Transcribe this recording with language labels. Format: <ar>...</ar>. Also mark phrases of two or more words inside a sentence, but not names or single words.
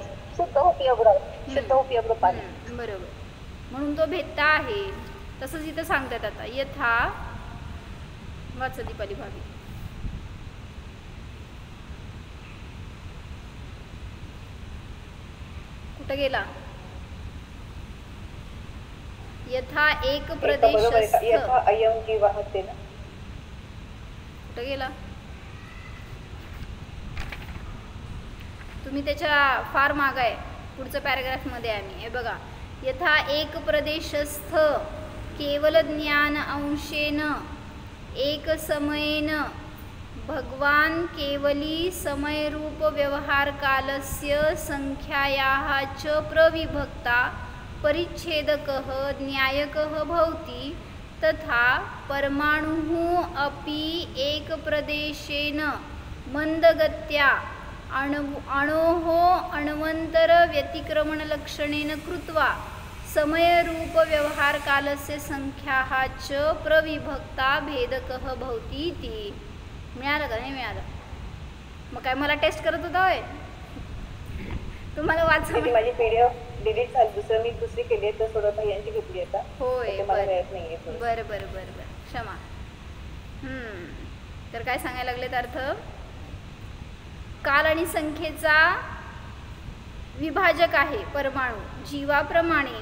<mr>शुद्ध उपयोग रूपाने. बरोबर, म्हणून तो भेदता आहे. तसंच इथं सांगतात आता यथा वाचा दीपाली भाभी. कुठं गेला?</mr> <sa>यथा एक प्रदेशस्थ. यथा अयम जीवः ते ना.</sa> <mr>कुठं गेला? तुम्ही त्याच्या फार माग आहे. पुढचं पॅराग्राफमध्ये आम्ही हे बघा.</mr> <sa>यथा एक प्रदेशस्थ केवल ज्ञान अंशेन एक समयेन भगवान केवली समयरूप व्यवहार कालस्य संख्यायाः च प्रविभक्ता परिच्छेदकः न्यायकः भवति तथा परमाणुः अपि एक प्रदेशेन मंदगत्या अणोः अण्वन्तर व्यतिक्रमण लक्षणेन कृत्वा समयरूप व्यवहार कालस्य संख्याः च प्रविभक्ता भेदकः भवति इति.</sa> <mr>मिळालं का? नाही मिळालं? मग काय मला टेस्ट करत होता होय? तुम्हाला वाचा. माझी पीडीएफ डिलीट झाली. मी दुसरी केली आहे तर थोडं यांची घेतली आता. होय, बरं बरं बरं क्षमा. तर काय सांगायला लागलेत अर्थ? काल आणि संख्येचा विभाजक आहे परमाणू जीवाप्रमाणे.</mr>